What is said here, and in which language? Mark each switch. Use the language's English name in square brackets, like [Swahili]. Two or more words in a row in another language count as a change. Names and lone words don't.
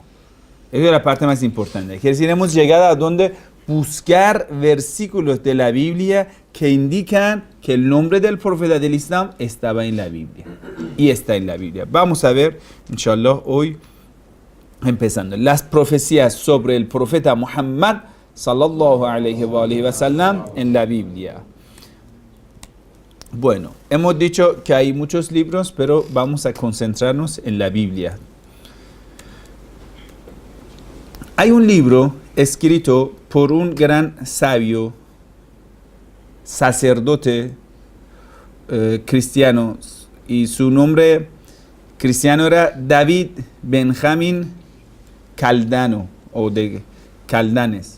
[Spanish] Esa es la parte más importante. Es decir, hemos llegado a donde buscar versículos de la Biblia que indican que el nombre del profeta del Islam estaba en la Biblia. Y está en la Biblia. Vamos a ver, inshallah, hoy empezando. Las profecías sobre el profeta Muhammad [Arabic] صلى الله عليه وسلم [Spanish] en la Biblia. Bueno, hemos dicho que hay muchos libros, pero vamos a concentrarnos en la Biblia. Hay un libro escrito por un gran sabio, sacerdote cristiano, y su nombre cristiano era David Benjamín Caldano, o de Caldanes.